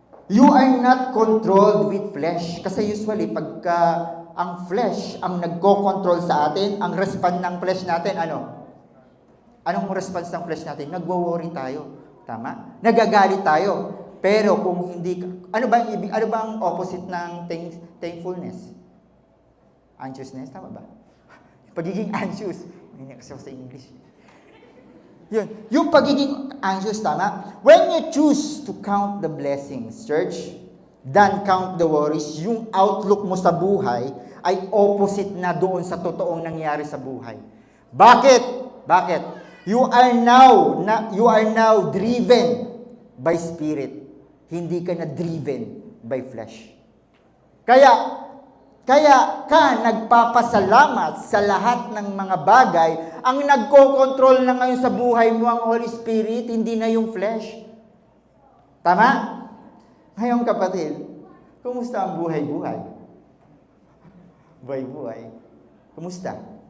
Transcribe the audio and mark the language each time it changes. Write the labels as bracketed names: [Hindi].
[English] You are not controlled with flesh. [Filipino] Kasi usually, pagka ang flesh ang nagko-control sa atin, ang response ng flesh natin, Anong response ng flesh natin? Nagwo-worry tayo. Tama? Nagagalit tayo. Pero kung hindi, ano ba ang opposite ng thankfulness? Anxiousness, tama ba? Pagiging anxious. Hindi kasi sa English. Yun. Yung pagiging anxious, tama? [English] When you choose to count the blessings, church, than count the worries, [Filipino] yung outlook mo sa buhay ay opposite na doon sa totoong nangyari sa buhay. Bakit? Bakit? [English] You are now driven by Spirit. [Filipino] Hindi ka na driven by flesh. Kaya ka nagpapasalamat sa lahat ng mga bagay. Ang nagko-control na ngayon sa buhay mo ang Holy Spirit, hindi na yung flesh. Tama? Ngayon kapatid, kumusta ang buhay-buhay? Buhay-buhay. Kumusta?